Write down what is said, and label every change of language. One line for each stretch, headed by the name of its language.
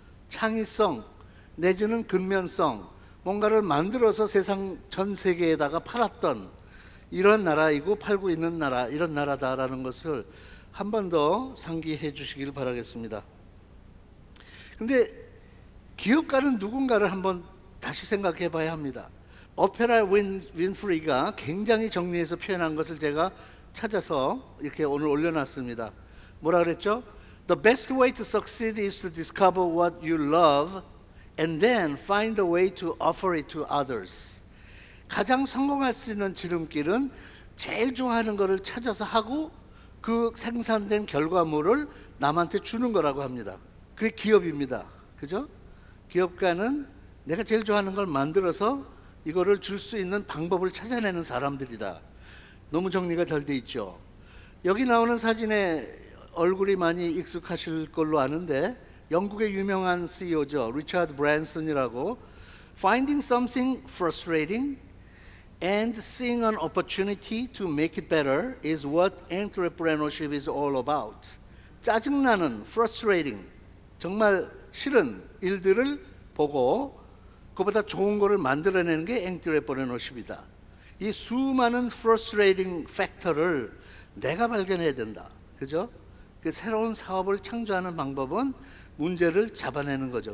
Korean: 창의성 내지는 근면성, 뭔가를 만들어서 세상 전 세계에다가 팔았던 이런 나라이고 팔고 있는 나라, 이런 나라다라는 것을 한 번 더 상기해 주시길 바라겠습니다. 근데 기업가는 누군가를 한번 다시 생각해 봐야 합니다. 오페라 윈프리가 굉장히 정리해서 표현한 것을 제가 찾아서 이렇게 오늘 올려놨습니다. 뭐라 그랬죠?
English: The best way to succeed is to discover what you love and then find a way to offer it to others.
Korean: 가장 성공할 수 있는 지름길은 제일 좋아하는 것을 찾아서 하고 그 생산된 결과물을 남한테 주는 거라고 합니다. 그게 기업입니다. 그죠? 기업가는 내가 제일 좋아하는 걸 만들어서 이거를 줄 수 있는 방법을 찾아내는 사람들이다. 너무 정리가 잘 돼 있죠. 여기 나오는 사진에 얼굴이 많이 익숙하실 걸로 아는데 영국의 유명한 CEO죠. 리차드 브랜슨이라고.
English: Finding something frustrating and seeing an opportunity to make it better is what entrepreneurship is all about.
Korean: 짜증나는, frustrating, 정말 싫은 일들을 보고 그보다 좋은 거를 만들어내는 게 entrepreneurship이다. 이 수많은 frustrating 팩터를 내가 발견해야 된다. 그죠? 그 새로운 사업을 창조하는 방법은 문제를 잡아내는 거죠.